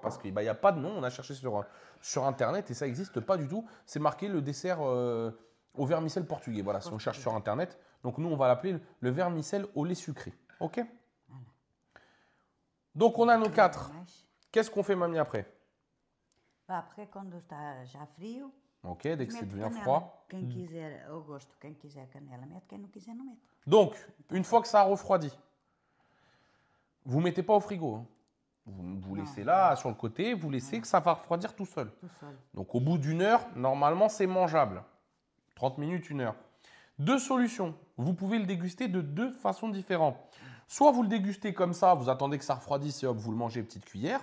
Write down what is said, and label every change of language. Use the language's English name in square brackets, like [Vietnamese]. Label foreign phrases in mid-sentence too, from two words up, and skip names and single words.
[French] Parce qu'il n'y a pas de nom, on a cherché sur Internet et ça n'existe pas du tout. C'est marqué le dessert au vermicelle portugais, voilà, si on cherche sur Internet. Donc, nous, on va l'appeler le vermicelle au lait sucré, ok? Donc, on a nos 4. Qu'est-ce qu'on fait, mamie, après? Après, [Portuguese] quando está já frio, [French] Ok, dès que c'est [Portuguese] mete [French] devient [Portuguese] canela. [French] froid. [Portuguese] Quem quiser, ao gosto, quem quiser canela mete, quem não quiser não mete. [French] Donc, une fois que ça a refroidi, vous ne mettez pas au frigo. Hein. Vous laissez là, sur le côté, vous laissez que ça va refroidir tout seul. Tout seul. Donc, au bout d'une heure, normalement, c'est mangeable. 30 minutes, 1 heure. 2 solutions. Vous pouvez le déguster de 2 façons différentes. Soit vous le dégustez comme ça, vous attendez que ça refroidisse et hop, vous le mangez petite cuillère.